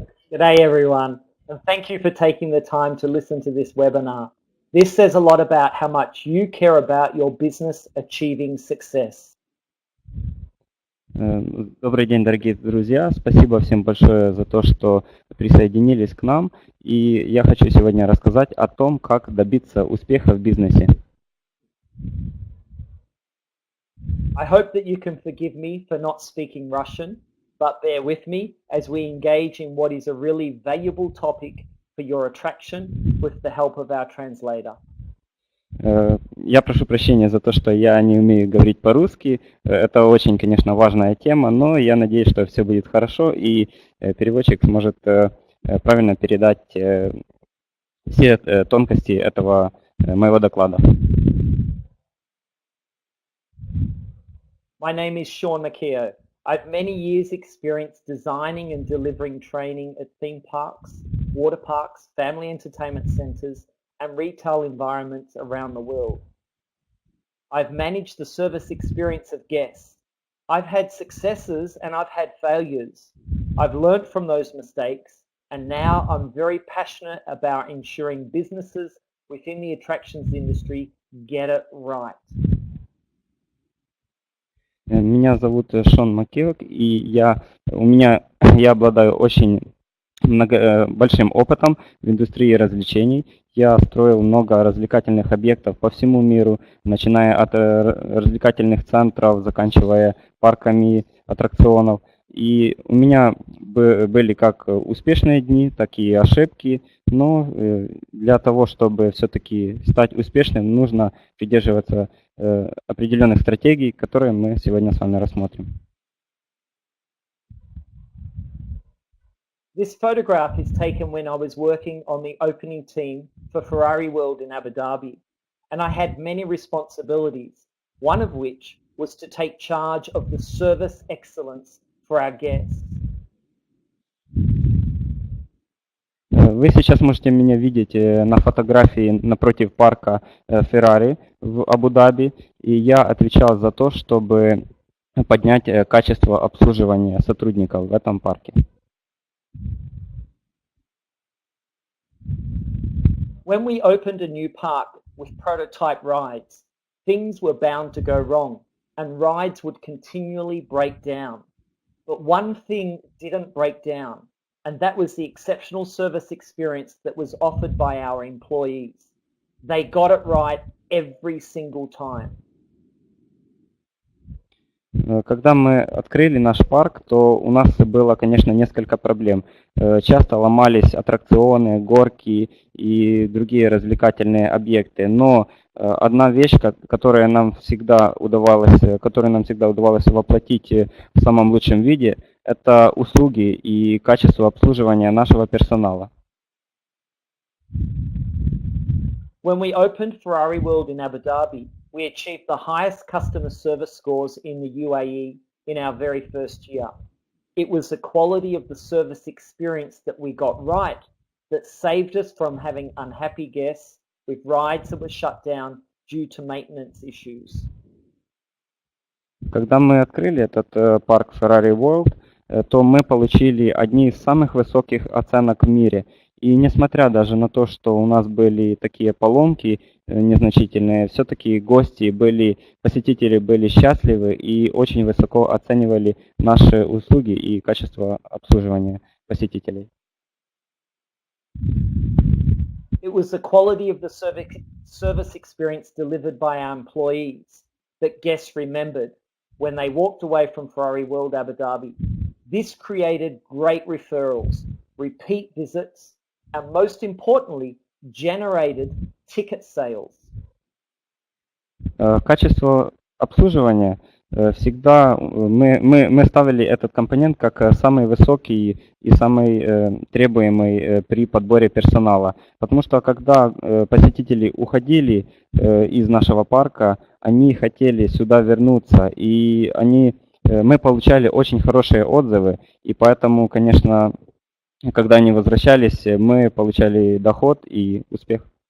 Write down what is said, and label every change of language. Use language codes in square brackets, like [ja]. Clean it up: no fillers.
[en] Good day, everyone, and thank you for taking the time to listen to this webinar. This says a lot about how much you care about your business achieving success. [ru] Добрый день, дорогие друзья. Спасибо всем большое за то, что присоединились к нам. И я хочу сегодня рассказать о том, как добиться успеха в бизнесе. [en] I hope that you can forgive me for not speaking Russian, but bear with me as we engage in what is a really valuable topic for your attraction with the help of our translator. [ru] Я прошу прощения за то, что я не умею говорить по-русски. Это очень, конечно, важная тема, но я надеюсь, что все будет хорошо, и переводчик сможет правильно передать все тонкости этого моего доклада. [en] My name is Sean МакГеог. I have many years experience designing and delivering training at theme parks, water parks, family entertainment centers, and retail environments around the world. I've managed the service experience of guests. I've had successes and I've had failures. I've learned from those mistakes, and now I'm very passionate about ensuring businesses within the attractions industry get it right. [ru] Меня зовут Шон МакГеог, и я обладаю очень большим опытом в индустрии развлечений. Я строил много развлекательных объектов по всему миру, начиная от развлекательных центров, заканчивая парками аттракционов. И у меня были как успешные дни, так и ошибки, но для того, чтобы все-таки стать успешным, нужно придерживаться определенных стратегий, которые мы сегодня с вами рассмотрим. [en] This photograph is taken when I was working on the opening team for Ferrari World in Abu Dhabi, and I had many responsibilities, one of which was to take charge of the service excellence for our guests. [ru] Вы сейчас можете меня видеть на фотографии напротив парка Ferrari в Абу-Даби, и я отвечал за то, чтобы поднять качество обслуживания сотрудников в этом парке. [en] When we opened a new park with prototype rides, things were bound to go wrong and rides would continually break down. But one thing didn't break down, and that was the exceptional service experience that was offered by our employees. They got it right every single time. [ru] Когда мы открыли наш парк, то у нас было, конечно, несколько проблем. Часто ломались аттракционы, горки и другие развлекательные объекты. Но одна вещь, которую нам всегда удавалось воплотить в самом лучшем виде, это услуги и качество обслуживания нашего персонала. [en] When we opened Ferrari World in Abu Dhabi, we achieved the highest customer service scores in the UAE in our very first year. It was the quality of the service experience that we got right that saved us from having unhappy guests with rides that were shut down due to maintenance issues. [ru] Когда мы открыли этот парк Ferrari World, то мы получили одни из самых высоких оценок в мире. И несмотря даже на то, что у нас были такие поломки незначительные, все-таки посетители были счастливы и очень высоко оценивали наши услуги и качество обслуживания посетителей. [en] It was the quality of the service experience delivered by our employees that guests remembered when they walked away from Ferrari World Abu Dhabi. This created great referrals, repeat visits, and most importantly, generated ticket sales. [ru] Качество обслуживания всегда мы ставили этот компонент как самый высокий и самый требуемый при подборе персонала. Потому что когда посетители уходили из нашего парка, они хотели сюда вернуться, и мы получали очень хорошие отзывы, и поэтому, конечно, когда они возвращались, мы получали доход и успех.